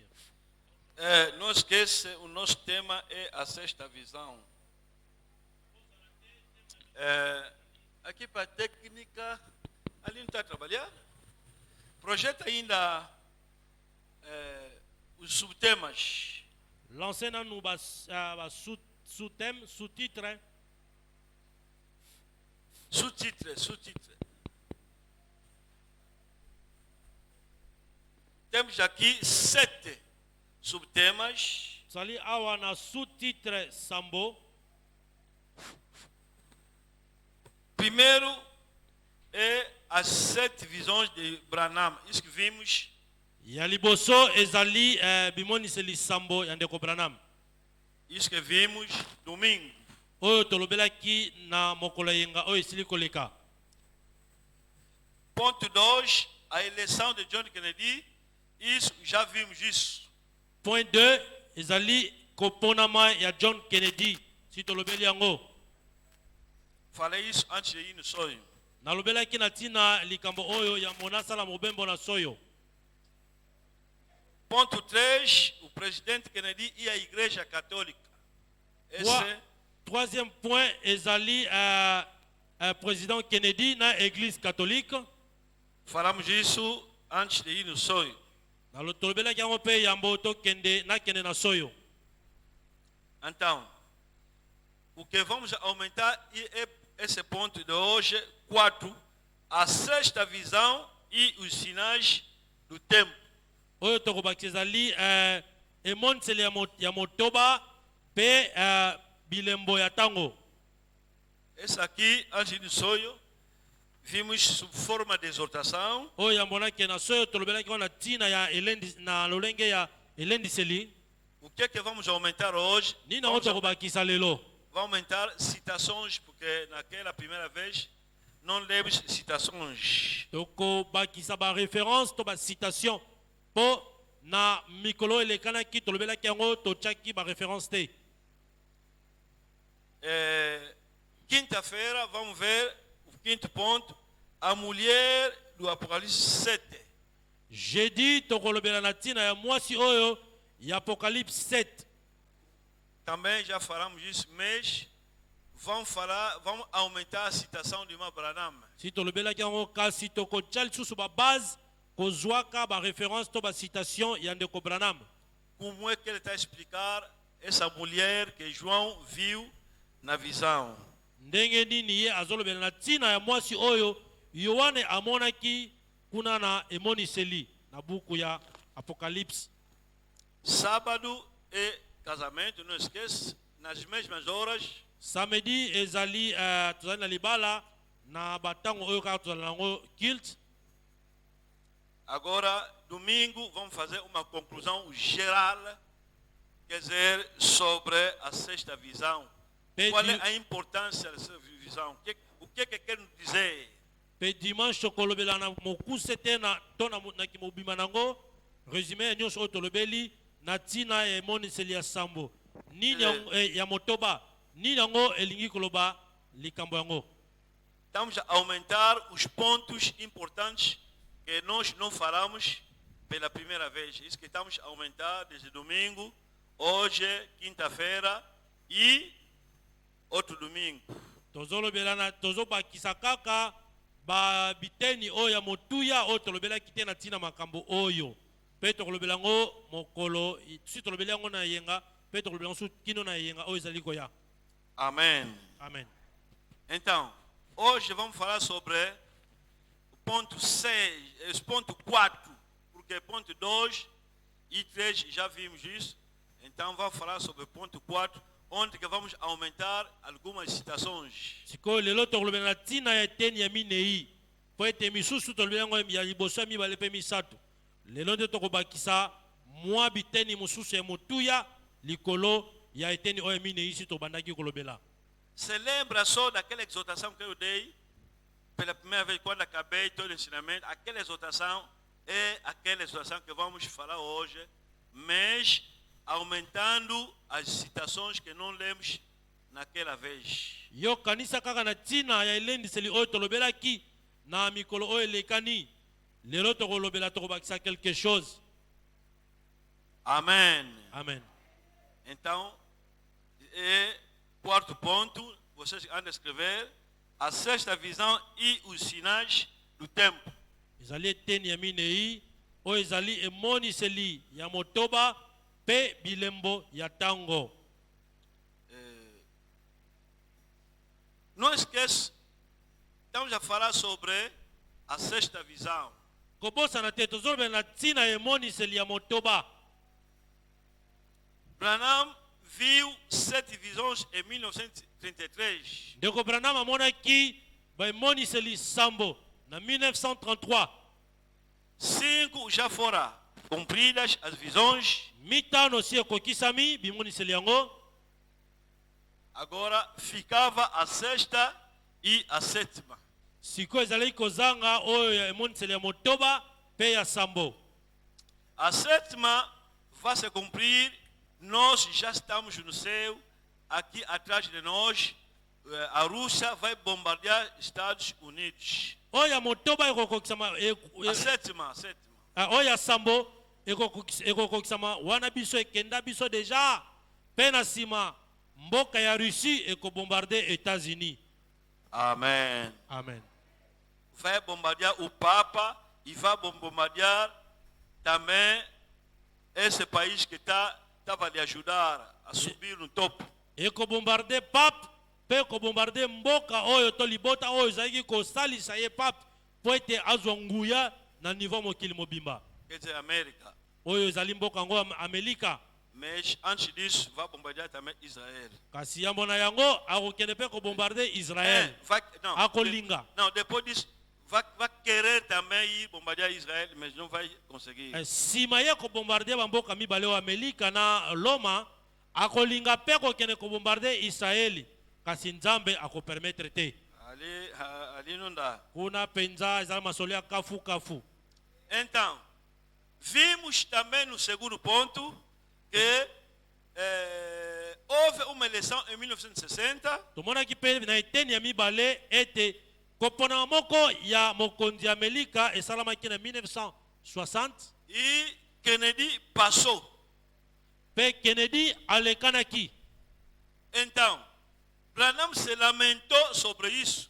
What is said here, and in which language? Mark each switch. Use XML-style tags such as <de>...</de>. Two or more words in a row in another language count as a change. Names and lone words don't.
<pt>Não esqueça, o nosso tema é a sexta visão. Aqui para a técnica, ali não está a trabalhar. Projeta ainda os subtemas.</pt> <fr>Lancez nous sous-thème, sous-titre. Sous-titre.</fr> <pt>Temos aqui 7 subtemas.</pt> <ln>Sali awa na sous-titre Sambo.</ln> <pt>Primeiro é as 7 visões de Branham. Isso que vimos.</pt> <ln>Yaliboso ezali bimoni seli Sambo yandeko Branham.</ln> <pt>Isso que vimos domingo.</pt> <ln>Oyo tolobelaki na mokolo yenga oyo esili koleka.</ln> <pt>Ponto 2, a eleição de John Kennedy. Isso, já vimos isso.</pt> <ln>Point 2 ezali koponama ya John Kennedy. Si tolobeli yango.</ln> <pt>Falei isso antes de ir no sonho.</pt> <ln>Nalobelaki na tina likambo oyo ya monasala mobembo na soyo.</ln> <pt>Ponto 3, o presidente Kennedy e a Igreja Católica.</pt> <fr>Troisième point,</fr> <ln>ezali président Kennedy na</ln> <fr>Église catholique.</fr> <pt>Falamos isso antes de ir no sonho.</pt> <ln>Nalotolobelaki yango pe yambo to kende na kende na soyo.</ln> <pt>Então, o que vamos aumentar é esse ponto de hoje, 4, a sexta visão e os sinais do tempo.</pt> <ln>Oyo tokobaki ezali emoniseli ya motoba pe bilembo ya tango.</ln> <pt>Esse aqui, antes do sonho, vimos sob forma de exortação.</pt> <ln>Oyo yambonaki na soyo tolobelaki na tina ya elendi na lolenge ya elendiseli.</ln> <pt>O que é que vamos aumentar hoje?</pt> <ln>Nina ngo tokobakisa lelo.</ln> <pt>Vamos aumentar citações, porque naquela primeira vez não lemos citações.</pt> <ln>Tokobakisa ba référence to ba citation po na mikolo elekanaki tolobelaki yango tochaki ba référence te.</ln> <pt>Quinta-feira vamos ver o quinto ponto, a mulher do Apocalipse 7.</pt> <ln>Jeudi tokolobela na tina ya mwasi oyo ya Apocalipse 7.</ln> <pt>Também já falamos isso, mas vamos aumentar a citação de uma Branham.</pt> <ln>Si tolobelaki yango kasi tokotia lisusu ba base kozwaka ba référence to ba citation ya ndeko Branham.</ln> <pt>Como é que ele está a explicar essa mulher que João viu na visão?</pt> <ln>Ndenge nini ye azolobela na tina ya mwasi oyo Yohane amonaki kuna na emoniseli na buku ya Apocalipse.</ln> <pt>Sábado é casamento, não esqueça, nas mesmas horas.</pt> <ln>Samedi ezali tozali na libala na batango oyo kaka tozali nango kilt.</ln> <pt>Agora, domingo, vamos fazer uma conclusão geral, quer dizer, sobre a sexta visão. Qual é a importância dessa visão? O que quer nos dizer?</pt> <ln>Pe dimanche tokolobela na mokuse te na to na kimobima nango résumé nyonso oyo tolobeli na tina ya emoniseli ya Sambo nini ya motoba nini yango elingi koloba likambo yango.</ln> <pt>Estamos a aumentar os pontos importantes que nós não falamos pela primeira vez. Isso que estamos a aumentar desde domingo, hoje, quinta-feira e outro domingo.</pt> <ln>tozolobela na tozobakisa kaka ba biteni oyo ya motuya oyo tolobelaki te na ntina makambo oyo mpe tokolobela yango mokolo si tolobeli yango na yenga mpe tokolobela yango kino na yenga oyo ezali koya. Amen. Amen.</ln> <pt>Então, hoje vamos falar sobre o ponto 6, ponto 4, porque ponto 2 e 3 já vimos isso. Então vamos falar sobre o ponto 4, onde que vamos aumentar algumas citações.</pt> <ln>Sikoyo lelo tokolobela na ntina ya eteni ya minei po ete misusu tolobela yango ya liboso ya mibale mpe misato. Lelo nde tokobakisa mwa biteni mosusu ya motuya likolo ya eteni oyo minei si tobandaki kolobela.</ln> <pt>Se lembra só daquela exortação que eu dei pela primeira vez quando acabei todo o ensinamento? Aquela exortação é aquela exortação que vamos falar hoje, mas aumentando as citações que não lemos naquela vez.</pt> <ln>Yo kanisa kaka na ntina ya elendiseli oyo tolobelaki na mikolo oyo elekani lelo tokolobela tokobakisa</ln> <fr>quelque chose.</fr> <ln>Amen. Amen.</ln> <pt>Então, quarto ponto, vocês andam a escrever a sexta visão e os sinais do tempo.</pt> <ln>Ezali eteni ya minei oyo ezali emoniseli ya motoba pe bilembo ya tango.</ln> <pt>Não esqueça, estamos a falar sobre a sexta visão.</pt> <ln>Kobosana te tozolobela na ntina ya emoniseli ya motoba.</ln> <pt>Branham viu 7 visões em 1933.</pt> <ln>Ndeko Branham amonaki ba emoniseli sambo na 1933.</ln> <pt>5 já foram cumpridas as visões.</pt> <ln>Mitano si ekokisami bimoniseli yango.</ln> <pt>Agora ficava a sexta e a sétima.</pt> <ln>Siko ezali kozanga oyo ya emoniseli ya motoba pe ya sambo.</ln> <pt>A sétima vai se cumprir. Nós já estamos no céu. Aqui atrás de nós, a Rússia vai bombardear Estados Unidos.</pt> <ln>Oyo ya motoba ekokokisama</ln> <pt>A sétima.</pt> <ln>oyo ya sambo ekokokisama wana biso ekenda biso deja pe na nsima mboka ya Russie ekobombarde États-Unis. Amen. Amen.</ln> <pt>Vai bombardear o Papa e vai bombardear também esse país que estava lhe ajudar a subir no topo.</pt> <ln>Ekobombarde pape pe ekobombarde mboka oyo to libota oyo ezalaki kosalisa ye pape po ete azwa nguya na niveau mokili mobimba</ln> <pt>Quer dizer, América.</pt> <ln>oyo ezali mboka yango Amerika.</ln> <pt>Mas antes disso, vai bombardear também Israel.</pt> <ln>Kasi yambo na yango akokende pe kobombarde Israel. Akolinga.</ln> <pt>Não, depois disso, vai querer também ir bombardear Israel, mas não vai conseguir.</pt> <ln>Sima ye kobombarde bamboka mibale o Amerika na Loma akolinga pe kokende kobombarde Israeli. Kasi Nzambe akopermettre te.</ln> <pt>Ali não dá.</pt> <ln>Kuna penza ezali masolo ya kafu.</ln> <pt>Então, vimos também no segundo ponto que houve uma eleição em 1960.</pt> <ln>Tomonaki pe na eteni ya mibale ete kopona moko ya mokonzi ya Amerika esalamaki na 1960</ln> <pt>e Kennedy passou.</pt> <ln>Pe Kennedy alekanaki.</ln> <pt>Então, Branham se lamentou sobre isso.</pt>